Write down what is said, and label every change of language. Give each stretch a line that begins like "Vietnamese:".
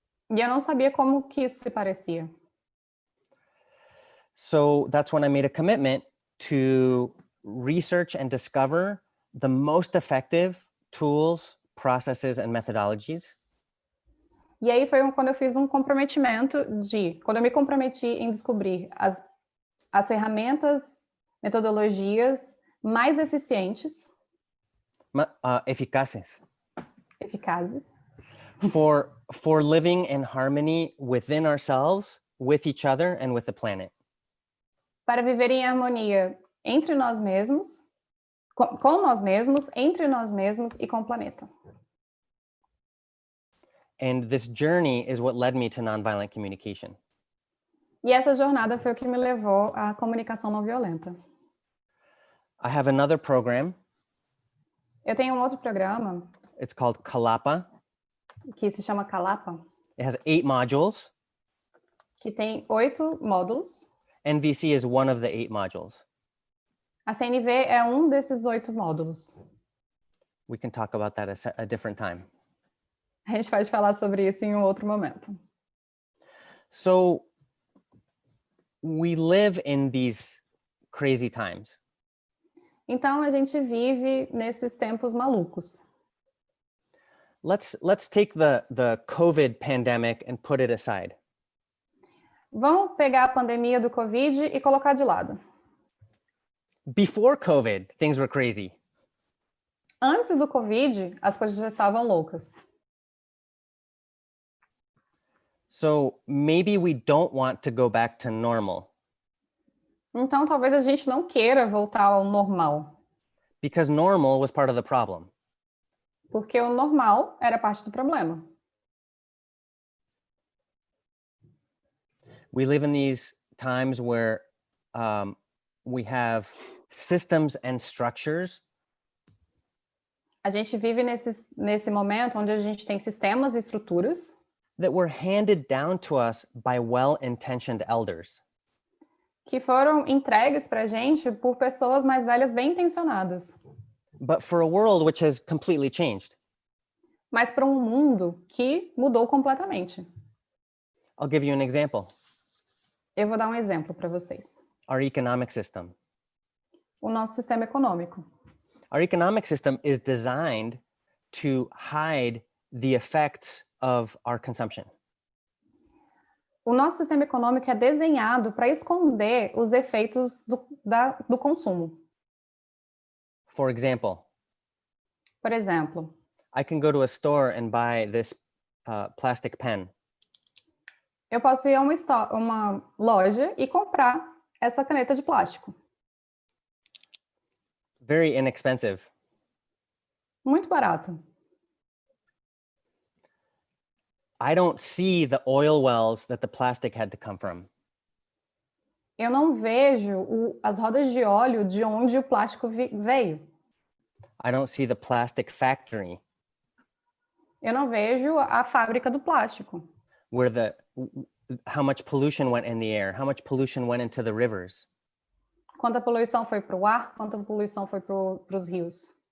Portuguese: E eu não sabia como que isso se parecia.
English: So that's when I made a commitment to research and discover the most effective tools, processes, and methodologies
Portuguese: E aí foi quando eu fiz um comprometimento quando eu me comprometi em descobrir as ferramentas, metodologias mais eficientes, eficazes eficazes,
English: for living in harmony within ourselves, with each other, and with the planet.
Portuguese: para viver em harmonia entre nós mesmos, com nós mesmos, entre nós mesmos e com o planeta.
English: And this journey is what led me to nonviolent communication.
Portuguese: E essa jornada foi o que me levou à comunicação não violenta.
English: I have another program.
Portuguese: Eu tenho um outro programa.
English: It's called Kalapa.
Portuguese: Que se chama Kalapa.
English: It has 8 modules.
Portuguese: Que tem 8 módulos.
English: NVC is one of the 8 modules.
Portuguese: A CNV é um desses 8 módulos.
English: We can talk about that a different time.
Portuguese: A gente pode falar sobre isso em um outro momento.
English: So we live in these crazy times.
Portuguese: Então a gente vive nesses tempos malucos.
English: Let's take the COVID pandemic and put it aside.
Portuguese: Vamos pegar a pandemia do Covid e colocar de lado.
English: Before COVID, things were crazy.
Portuguese: Antes do Covid, as coisas já estavam loucas.
English: So maybe we don't want to go back to normal.
Portuguese: Então talvez a gente não queira voltar ao normal.
English: Because normal was part of the problem.
Portuguese: Porque o normal era parte do problema.
English: We live in these times where we have systems and structures.
Portuguese: A gente vive nesse momento onde a gente tem sistemas e estruturas
English: that were handed down to us by well-intentioned elders.
Portuguese: Que foram entregues para a gente por pessoas mais velhas bem intencionadas.
English: But for a world which has completely changed.
Portuguese: Mas para um mundo que mudou completamente.
English: I'll give you an example.
Portuguese: Eu vou dar um exemplo para vocês.
English: Our economic system.
Portuguese: O nosso sistema econômico.
English: Our economic system is designed to hide the effects of our consumption.
Portuguese: O nosso sistema econômico é desenhado para esconder os efeitos do consumo.
English: For example,
Portuguese: por exemplo,
English: I can go to a store and buy this plastic pen.
Portuguese: Eu posso ir a uma loja e comprar essa caneta de plástico.
English: Very inexpensive.
Portuguese: Muito barato.
English: I don't see the oil wells that the plastic had to come from.
Portuguese: Eu não vejo as rodas de óleo de onde o plástico veio.
English: I don't see the plastic factory.
Portuguese: Eu não vejo a fábrica do plástico.
English: Where how much pollution went in the air, how much pollution went into the rivers.
Portuguese: Quanta poluição foi para o ar, quanta poluição foi para os rios.